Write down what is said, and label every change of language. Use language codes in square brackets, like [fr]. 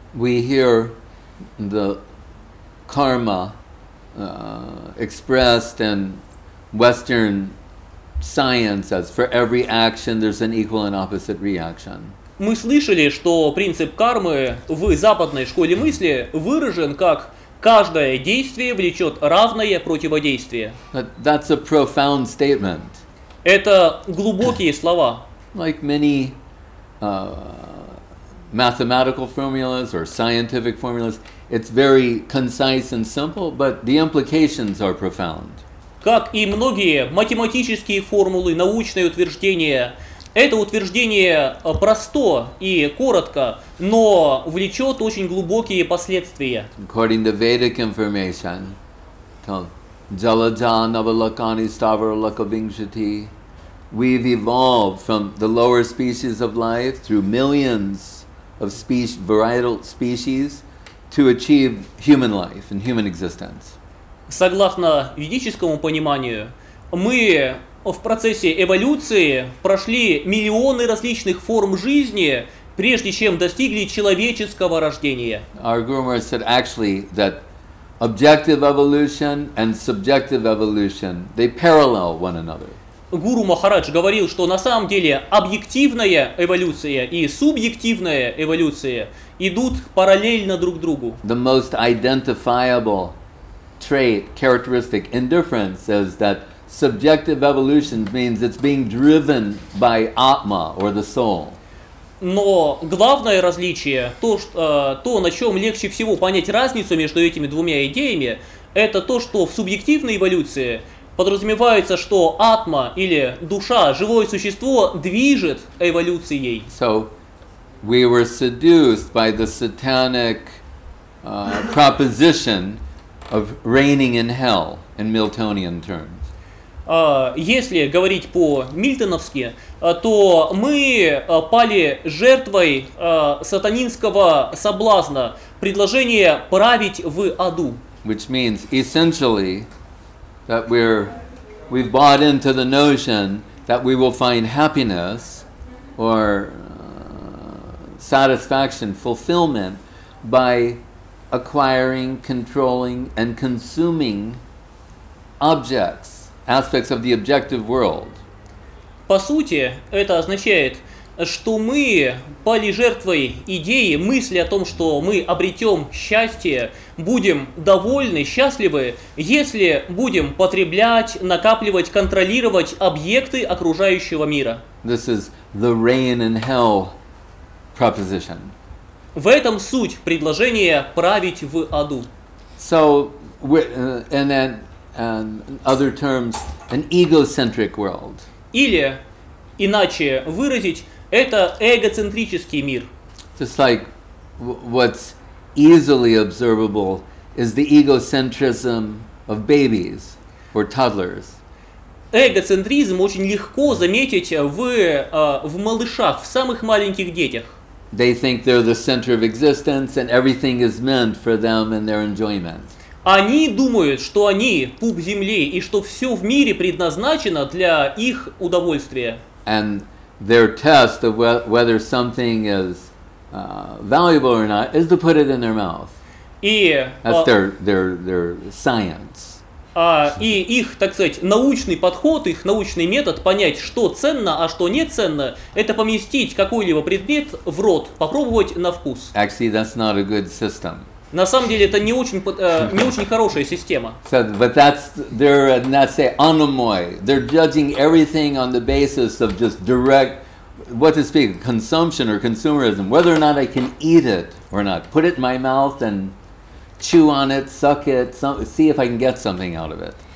[en] We hear the karma expressed in Western science as for every action there's an equal and opposite reaction. [ru] Мы слышали, что принцип кармы в западной школе мысли выражен как каждое действие влечет равное противодействие. [en] That's a profound statement. [ru] Это глубокие слова. [en] Like many mathematical formulas or scientific formulas, it's very concise and simple, but the implications are profound. [ru] Как и многие математические формулы, научные утверждения, это утверждение просто и коротко, но влечет очень глубокие последствия. [en] According to Vedic information, [sa] Jalaja Navalakani Stavara Lakavingshati, [en] we've evolved from the lower species of life through millions of varietal species to achieve human life and human existence. [ru] Согласно ведическому пониманию, мы в процессе эволюции прошли миллионы различных форм жизни, прежде чем достигли человеческого рождения. [en] Our Guru Maharaj said actually that objective evolution and subjective evolution, they parallel one another. [ru] Гуру Махарадж говорил, что на самом деле объективная эволюция и субъективная эволюция идут параллельно друг другу. [en] The most identifiable trait, characteristic in difference is that subjective evolution means it's being driven by Atma or the soul. [ru] Но главное различие, то, на чем легче всего понять разницу между этими двумя идеями, это то, что в субъективной эволюции подразумевается, что атма или душа, живое существо, движет эволюцией. [en] So we were seduced by the satanic proposition of reigning in hell in Miltonian terms. [ru] Если говорить по-мильтоновски, то мы пали жертвой сатанинского соблазна, предложения править в аду. [en] Which means essentially that we've bought into the notion that we will find happiness or satisfaction, fulfillment by acquiring, controlling, and consuming objects, aspects of the objective world. [ru] По сути, это означает, что мы пали жертвой идеи, мысли о том, что мы обретем счастье, будем довольны, счастливы, если будем потреблять, накапливать, контролировать объекты окружающего мира. [en] This is the reign in hell proposition. [ru] В этом суть предложения править в аду. [en] So, and then in other terms, an egocentric world. [ru] Или, иначе выразить, это эгоцентрический мир. [en] Just like what's easily observable is the egocentrism of babies or toddlers. [ru] Эгоцентризм очень легко заметить в малышах, в самых маленьких детях. [en] They think they're the center of existence and everything is meant for them and their enjoyment. [ru] Они думают, что они пуп земли и что все в мире предназначено для их удовольствия. [en] And their test of whether something is valuable or not is to put it in their mouth. That's their science. [ru] И их, так сказать, научный подход, их научный метод понять, что ценно, а что не ценно, это поместить какой-либо предмет в рот, попробовать на вкус. [en] Actually, that's not a good system. [ru] На самом деле это не очень хорошая система. [en] So, but that's a anomoi. They're judging everything on the basis of just direct, what to speak, consumption or consumerism, whether or not I can eat it or not. Put it in my mouth and chew on it, suck it, see if I can get something out of it.